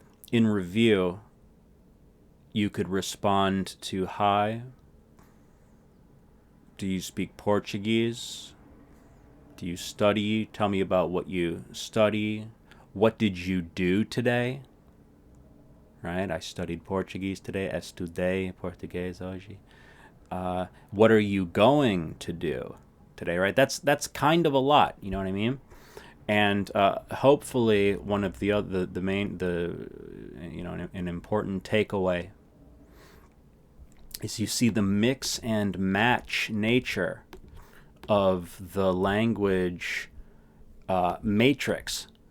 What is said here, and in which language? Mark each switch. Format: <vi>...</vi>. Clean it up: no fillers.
<en>In review, you could respond to hi. Do you speak Portuguese? Do you study? Tell me about what you study. What did you do today? Right? I studied Portuguese today.</en> <pt>Estudei português hoje.</pt> <en>What are you going to do today? Right? That's kind of a lot. You know what I mean? And hopefully, one of the other, an important takeaway is you see the mix and match nature of the language matrix.</en>